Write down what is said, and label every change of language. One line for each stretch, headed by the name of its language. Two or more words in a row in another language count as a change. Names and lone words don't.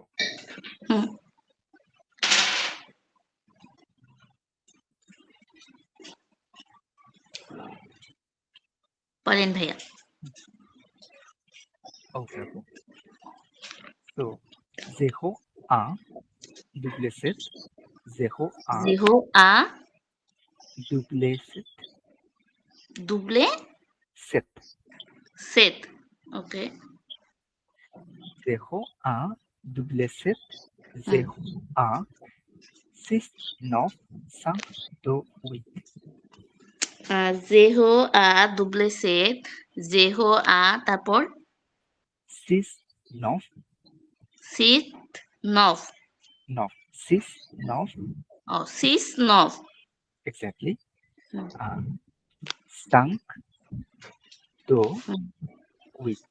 Bangla: হুম বলেন ভাইয়া ওকে আপু, তো 01 double 7 01 0 à
English: double 7 double 7 7 ok 01 double 7 01 6 9 5 2 8 0 à double 7 0 à তারপর 6 9 6 9 9 6 9 oh 6 9 exactly হুম 5 2 8